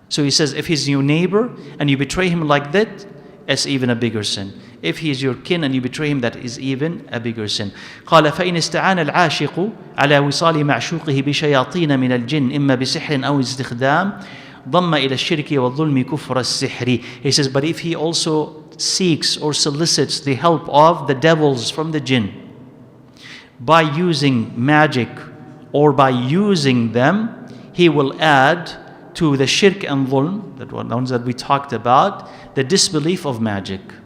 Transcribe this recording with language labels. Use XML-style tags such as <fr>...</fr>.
<en>So he says, if he's your neighbor and you betray him like that, it's even a bigger sin. If he is your kin and you betray him, that is even a bigger sin.</en> <ar>قال فإن استعان العاشق على وصال معشوقه بشياطين من الجن إما بسحر أو استخدام ضم إلى الشرك والظلم كفر السحر.</ar> <en>He says, but if he also seeks or solicits the help of the devils from the jinn by using magic or by using them, he will add to the shirk and dhulm, the ones that we talked about, the disbelief of magic.</en>